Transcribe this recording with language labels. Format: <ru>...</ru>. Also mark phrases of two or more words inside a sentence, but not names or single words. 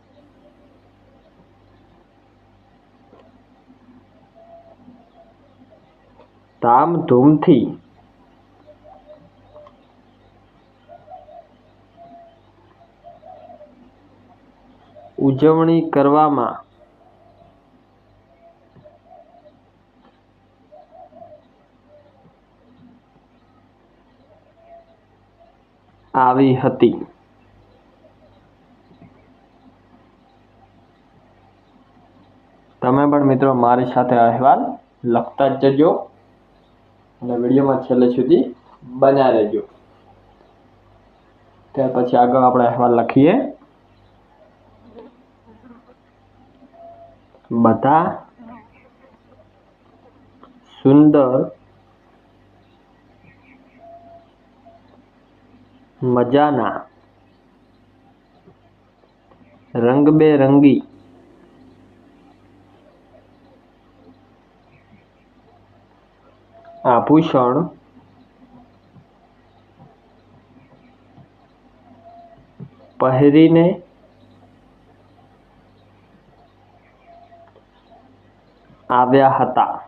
<gu>ધામધૂમથી ઉજવણી કરવામાં આવી હતી। તમે પણ મિત્રો મારી સાથે અહેવાલ લખતા જ જજો અને વિડીયોમાં છેલ્લે સુધી બન્યા રહેજો। ત્યાર પછી આગળ આપણે અહેવાલ લખીએ। બધા સુંદર મજાના રંગબેરંગી આભૂષણ પહેરીને આવ્યા હતા।</gu>